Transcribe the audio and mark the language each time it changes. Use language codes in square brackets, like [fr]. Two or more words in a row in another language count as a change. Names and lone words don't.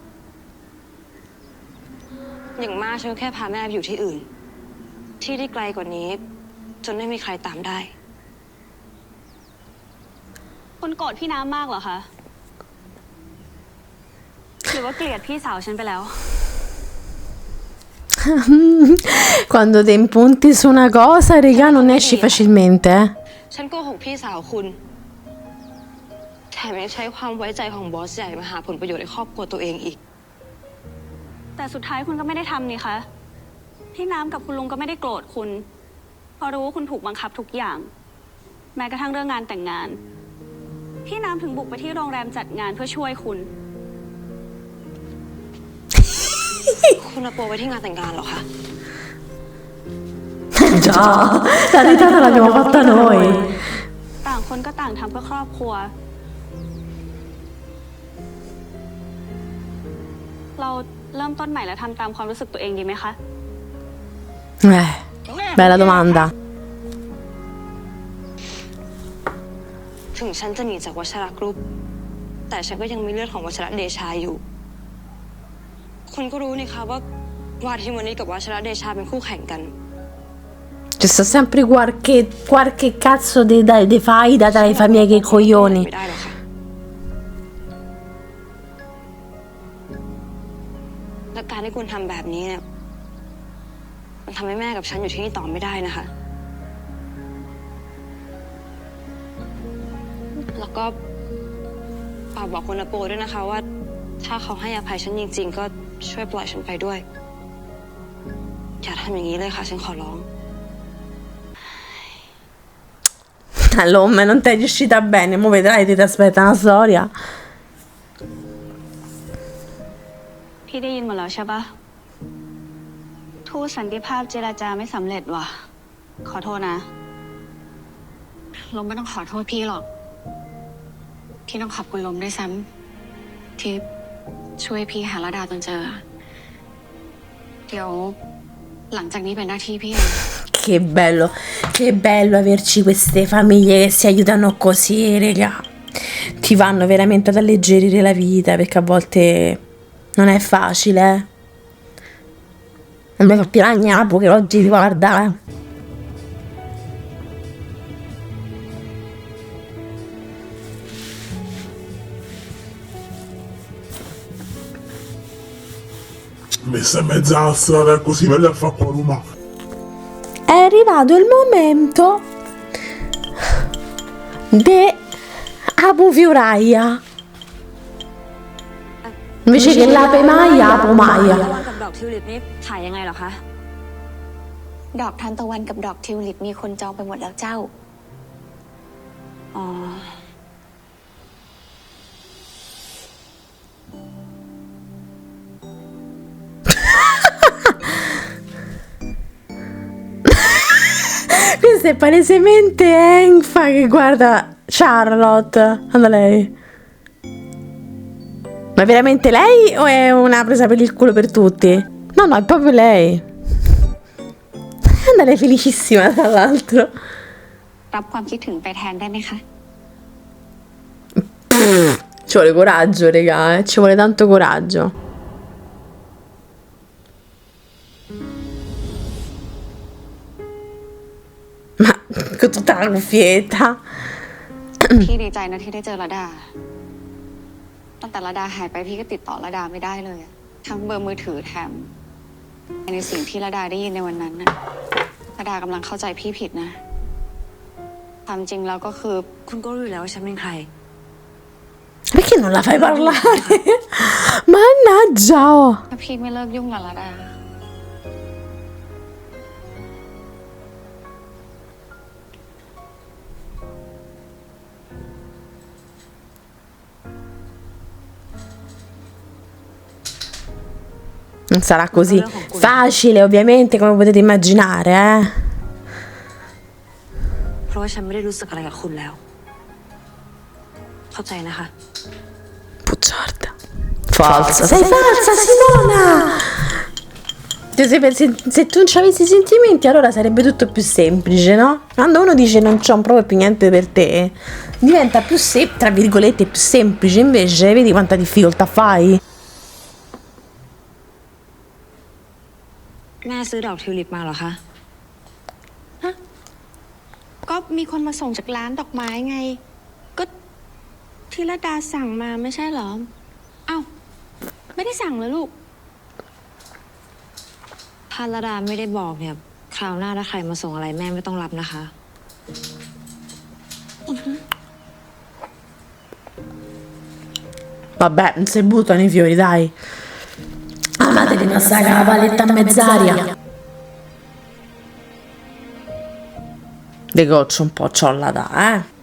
[th] อย่างมากฉันก็แค่พาแม่ไปอยู่ที่อื่น ที่ที่ไกลกว่านี้ จนไม่มีใครตามได้ คุณโกรธพี่น้ำมากเหรอคะ หรือว่าเกลียดพี่สาวฉันไปแล้ว [it] Quando ti impunti su una cosa, regà, non esci facilmente, eh. [th] ฉันโกหกพี่สาวคุณ แถมยังใช้ความไว้ใจของบอสใหญ่มาหาผลประโยชน์ในครอบครัวตัวเองอีก แต่สุดท้ายคุณก็ไม่ได้ทำนี่คะ พี่น้ำกับคุณลุงก็ไม่ได้โกรธคุณ เพราะรู้ว่าคุณถูกบังคับทุกอย่าง แม้กระทั่งเรื่องงานแต่งงาน พี่น้ำถึงบุกไปที่โรงแรมจัดงานเพื่อช่วยคุณ คุณเอาโปรไว้ที่งานแต่งงานเหรอคะ [it] Già, la risata l'abbiamo fatta noi. [th] ต่างคนก็ต่างทำเพื่อครอบครัว เราเริ่มต้นใหม่แล้วทำตามความรู้สึกตัวเองดีไหมคะ [it] Bella domanda. [th] ถึงฉันจะหนีจากวัชระกรุ๊ป แต่ฉันก็ยังมีเลือดของวัชระเดชาอยู่ คุณก็รู้นี่คะว่าวาทิมวนิชกับวัชระเดชาเป็นคู่แข่งกัน [it] Ci sta sempre qualche cazzo di faida tra i famiglie che i coglioni. [th] ไม่ได้หรอกค่ะ และการที่คุณทำแบบนี้เนี่ยมันทำให้แม่กับฉันอยู่ที่นี่ต่อไม่ได้นะคะ แล้วก็ฝากบอกคุณอาโปด้วยนะคะว่าถ้าเขาให้อภัยฉันจริงๆก็ช่วยปล่อยฉันไปด้วยอย่าทำอย่างนี้เลยค่ะฉันขอร้อง [it] Allora, non ti è riuscita bene, mo vedrai, ti aspetta una storia. [th] พี่ได้ยินหมดแล้วใช่ปะทูตสันติภาพเจรจาไม่สำเร็จว่ะ ขอโทษนะลมไม่ต้องขอโทษพี่หรอก พี่ต้องขอบคุณลมด้วยซ้ำที่ช่วยพี่หาระดาจนเจอ เดี๋ยวหลังจากนี้เป็นหน้าที่พี่เอง [it] Che bello averci queste famiglie che si aiutano così, raga. Ti vanno veramente ad alleggerire la vita, perché a volte non è facile, eh. Non mi fa più la gnapo che oggi ti guarda, Messa in mezzo alla strada così, vai a fare qua a Roma. È arrivato il momento de Apu Fiuraia. Invece che l'ape Maia, Apu Maia. [th] กับดอกทิวลิปนี่ขายยังไงเหรอคะ ดอกทานตะวันกับดอกทิวลิปมีคนจองไปหมดแล้วเจ้า อ๋อ [it] Questa è palesemente Enfa che guarda Charlotte. Guarda lei. Ma è veramente lei o è una presa per il culo per tutti? No, no, è proprio lei. Guarda, lei è felicissima, tra l'altro. [th] รับความคิดถึงไปแทนได้ไหมคะ [it] Ci vuole coraggio, raga, ci vuole tanto coraggio. Ma con tutta la cuffietta. [th] พี่ดีใจนะที่ได้เจอระดา ตั้งแต่ระดาหายไปพี่ก็ติดต่อระดาไม่ได้เลยอะทั้งเบอร์มือถือแถมในสิ่งที่ระดาได้ยินในวันนั้นน่ะระดากำลังเข้าใจพี่ผิดนะ ความจริงแล้วก็คือ คุณก็รู้อยู่แล้วว่าฉันเป็นใคร [it] Perché non la fai parlare? Mannaggia! [th] ถ้าพี่ไม่เลิกยุ่งกับระดา [it] Non sarà così facile, ovviamente, come potete immaginare, eh. [th] เพราะว่าฉันไม่ได้รู้สึกอะไรกับคุณแล้ว เข้าใจนะคะ [it] Bugiarda. Falsa. Sei falsa, Simona! Se tu non ci avessi sentimenti, allora sarebbe tutto più semplice, no? Quando uno dice non c'ho proprio più niente per te, diventa più tra virgolette, più semplice. Invece, vedi quanta difficoltà fai? [th] แม่ซื้อดอกทิวลิปมาเหรอคะ ก็มีคนมาส่งจากร้านดอกไม้ไง ก็ที่ระดาสั่งมาไม่ใช่เหรอ เอ้า ไม่ได้สั่งเหรอลูก ถ้าระดาไม่ได้บอกเนี่ย คราวหน้าถ้าใครมาส่งอะไรแม่ไม่ต้องรับนะคะ [it] Vabbè, non si buttano i fiori, dai. Amate di massacrare la paletta a mezz'aria. De goccio un po' c'ho da, eh.